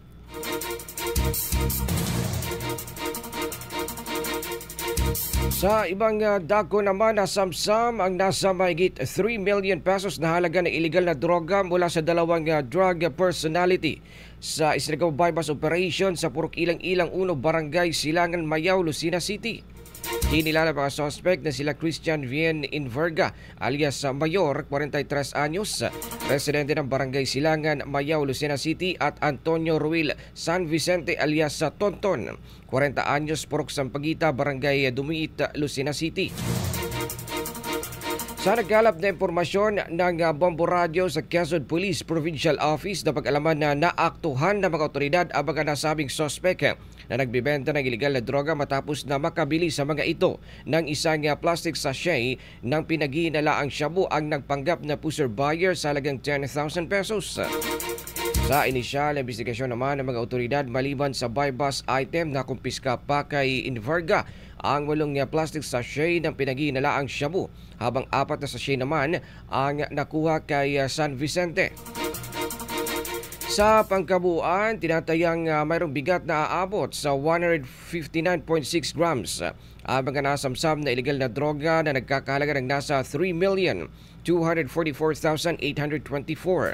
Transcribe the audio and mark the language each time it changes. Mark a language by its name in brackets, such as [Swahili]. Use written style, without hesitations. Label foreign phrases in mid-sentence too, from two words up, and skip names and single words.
[Filipino] Sa ibang dako naman, nasamsam ang nasa mahigit 3 million pesos na halaga ng iligal na droga mula sa dalawang drug personality sa isinagawang [English] buy-bust operation [Filipino] sa Purok Ilang-Ilang 1, Barangay Silangan, Mayao, Lucena City. Kinilala mga suspect na sila Christian Vien Inverga alias Mayor, 43 anyos, residente ng Barangay Silangan, Mayao, Lucena City, at Antonio Ruil San Vicente alias Tonton, 40 anyos, Purok Sampaguita, Barangay Dumiit, Lucena City. Sa nagkalap na impormasyon ng Bombo Radio sa Quezon Police Provincial Office na pag-alaman na naaktuhan ng mga otoridad ang mga nasabing sospek na nagbibenta ng iligal na droga matapos na makabili sa mga ito ng isang [English] plastic sachet [Filipino] ng pinaghihinalaang shabu ang nagpanggap na [English] pusher buyer [Filipino] sa halagang 10,000 pesos. Sa inisyal na investigasyon naman ng mga otoridad, maliban sa [English] buy-bust item [Filipino] na kumpiska pa kay Inverga ang 8 [English] plastic sachet [Filipino] ng pinaghihinalaang shabu, habang 4 na sachet naman ang nakuha kay San Vicente. Sa pangkabuuan, tinatayang mayroong bigat na aabot sa 159.6 grams ang mga nasamsam na iligal na droga na nagkakahalaga ng nasa 3,244,824.